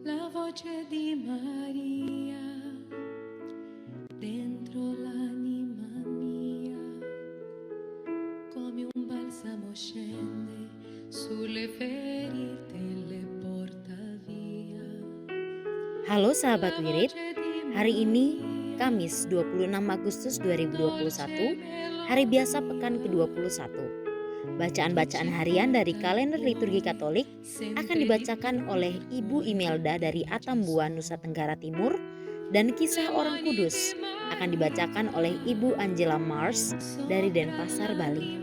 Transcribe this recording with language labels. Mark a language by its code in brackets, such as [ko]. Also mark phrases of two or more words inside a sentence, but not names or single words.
[it] voce di Maria dentro l'anima mia, come un balsamo scende sulle ferite e le porta via. [id] Halo sahabat Wirid, hari ini Kamis 26 Agustus 2021, hari biasa pekan ke-21. Bacaan-bacaan harian dari kalender liturgi Katolik akan dibacakan oleh Ibu Imelda dari Atambua, Nusa Tenggara Timur, dan Kisah Orang Kudus akan dibacakan oleh Ibu Angela Mars dari Denpasar, Bali.